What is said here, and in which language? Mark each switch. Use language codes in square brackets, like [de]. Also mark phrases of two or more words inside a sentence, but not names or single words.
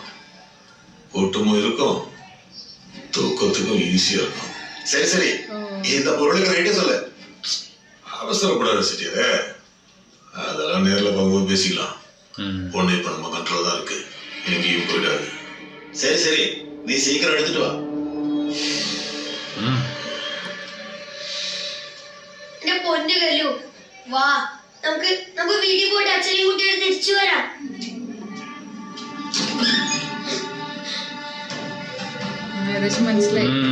[ta] கூட்டமும் இருக்கும், தூக்கத்துக்கும் ஈஸியா இருக்கும். சரி சரி, இந்த பொருளுக்கு ரேட்டு சொல்லு. அவசரப்படாத சிட்டியரே, அதெல்லாம் நேர்ல போகும்போது பேசிக்கலாம். பொண்ணு இப்ப நம்ம கண்ட்ரோல் தான் இருக்கு, எங்கேயும் போயிடாது. சரி சரி, நீ சீக்கிரம் எடுத்துட்டு வா. [ml] എന്റെ പൊന്നു കല്ലു, വാ നമുക്ക് വീട്ടിൽ പോയിട്ട് അച്ഛനെയും കുട്ടിയോട് തിരിച്ചു വരാം. ഏകദേശം മനസ്സിലായി.